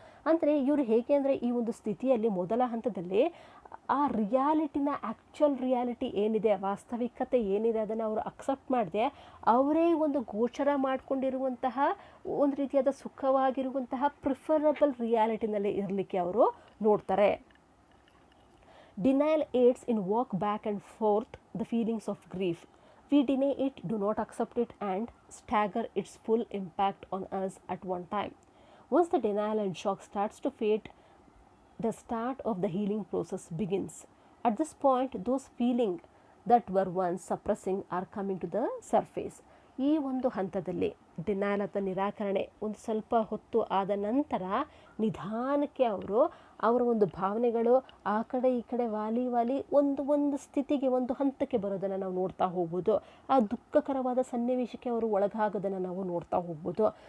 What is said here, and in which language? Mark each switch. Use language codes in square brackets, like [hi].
[kn] ಅಂದರೆ ಇವರು ಹೇಗೆ ಅಂದರೆ, ಈ ಒಂದು ಸ್ಥಿತಿಯಲ್ಲಿ ಮೊದಲ ಹಂತದಲ್ಲಿ ಆ ರಿಯಾಲಿಟಿನ, ಆ್ಯಕ್ಚುಯಲ್ ರಿಯಾಲಿಟಿ ಏನಿದೆ, ವಾಸ್ತವಿಕತೆ ಏನಿದೆ ಅದನ್ನು ಅವರು ಅಕ್ಸೆಪ್ಟ್ ಮಾಡದೆ, ಅವರೇ ಒಂದು ಗೋಚರ ಮಾಡಿಕೊಂಡಿರುವಂತಹ ಒಂದು ರೀತಿಯಾದ ಸುಖವಾಗಿರುವಂತಹ ಪ್ರಿಫರಬಲ್ ರಿಯಾಲಿಟಿನಲ್ಲಿ ಇರಲಿಕ್ಕೆ ಅವರು ನೋಡ್ತಾರೆ. [en] Denial aids in walk back and forth the feelings of grief. We deny it, do not accept it, and stagger its full impact on us at one time. Once the denial and shock starts to fade, the start of the healing process begins. At this point, those feelings that were once suppressing are coming to the surface. [kn] ಈ ಒಂದು ಹಂತದಲ್ಲಿ denial ಅಥವಾ ನಿರಾಕರಣೆ ಒಂದು ಸ್ವಲ್ಪ ಹೊತ್ತು ಆದ ನಂತರ ನಿಧಾನಕ್ಕೆ ಅವರ ಒಂದು ಭಾವನೆಗಳು ಆ ಕಡೆ ಈ ಕಡೆ ವಾಲಿ ಒಂದು ಸ್ಥಿತಿಗೆ, ಒಂದು ಹಂತಕ್ಕೆ ಬರೋದನ್ನು ನಾವು ನೋಡ್ತಾ ಹೋಗ್ಬೋದು. ಆ ದುಃಖಕರವಾದ ಸನ್ನಿವೇಶಕ್ಕೆ ಅವರು ಒಳಗಾಗೋದನ್ನು ನಾವು ನೋಡ್ತಾ ಹೋಗ್ಬೋದು.